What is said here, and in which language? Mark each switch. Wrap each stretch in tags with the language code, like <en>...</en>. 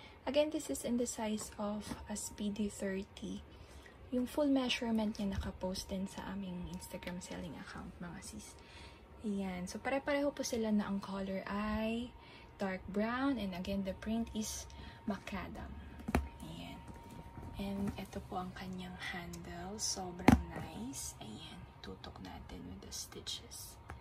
<en>Again, this is in the size of a Speedy 30.</en> <tl>Yung full measurement niya nakapost din sa aming Instagram selling account, mga sis. Ayan. So, pare-pareho po sila na ang color ay dark brown.</tl> <en>And again, the print is macadam.</en> <tl>Ayan. And ito po ang kanyang handle. Sobrang nice. Ayan. Tutok natin</tl> <en>with the stitches.</en>